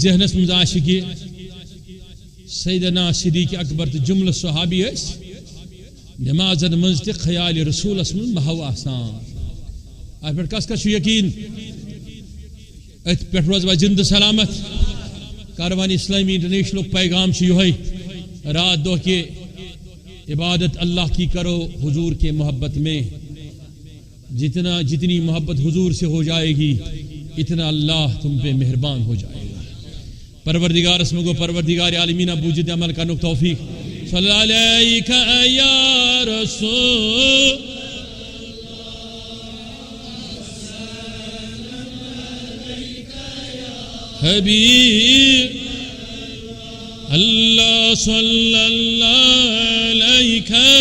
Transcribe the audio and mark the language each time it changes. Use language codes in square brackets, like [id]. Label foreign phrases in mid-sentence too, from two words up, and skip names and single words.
[ks] ذہنس منٛز آسہِ کہِ سیدنا صدیق اکبر تہٕ جملہٕ صحابی ٲسۍ نمازن منٛز تہِ خیالِ رسوٗلس منٛز محو آسان اتھ پٮ۪ٹھ کس کس چھُ یقیٖن أتھۍ پٮ۪ٹھ روزوا زندٕ سلامت کاروان اسلامی انٹرنیشنلُک پیغام چھُ یِہوٚے رات دۄہ [ur] کہ عبادت اللہ کی کرو حضور کے محبت میں جتنی محبت حضور سے ہو جائے گی اتنا اللہ تم پہ مہربان ہو جائے گا پروردگار اسم کو پروردگار عالمین بوجد عمل کا توفیق صلی اللہ علیہ یا رسول حبیب اللہ صلی اللہ علیہ